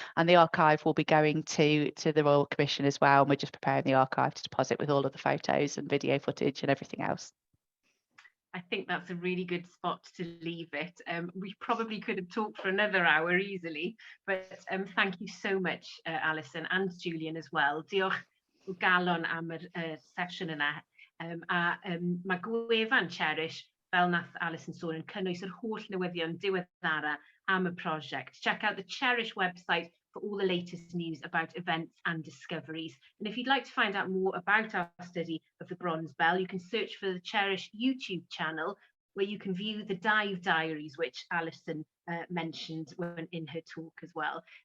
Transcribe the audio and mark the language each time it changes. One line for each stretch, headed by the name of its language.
English: And the archive will be going to the Royal Commission as well, and we're just preparing the archive to deposit with all of the photos and video footage and everything else. I think that's a really good spot to leave it. We probably could have talked for another hour easily, but thank you so much, Alison and Julian as well.
Welsh: Diolch o galon am sesiwn yna. Mae gwefan CHERISH, fel nath Alison sôn, yn cynnwys yr holl newyddion diweddaraf am y prosiect.
English: Check out the CHERISH website for all the latest news about events and discoveries. And if you'd like to find out more about our study of the Bronze Bell, you can search for the CHERISH YouTube channel, where you can view the dive diaries, which Alison mentioned in her talk as well.